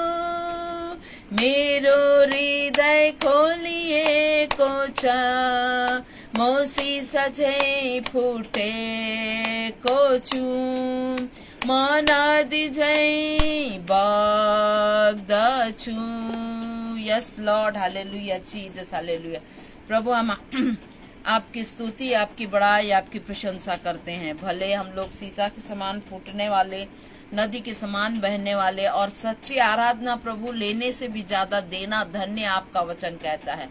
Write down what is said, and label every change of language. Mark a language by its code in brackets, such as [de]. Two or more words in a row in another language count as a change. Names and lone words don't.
[ne] मेरो हृदय खोलिएको छ म शीशा झैं फुटेको छु म नदी झैं बग्दछु। [en] Yes Lord, hallelujah, Jesus, hallelujah. [hi] प्रभु हम आपकी स्तुति, आपकी बड़ाई, आपकी प्रशंसा करते हैं। भले हम लोग शीशा के समान फूटने वाले, नदी के समान बहने वाले और सच्ची आराधना प्रभु लेने से भी ज्यादा देना धन्य आपका वचन कहता है।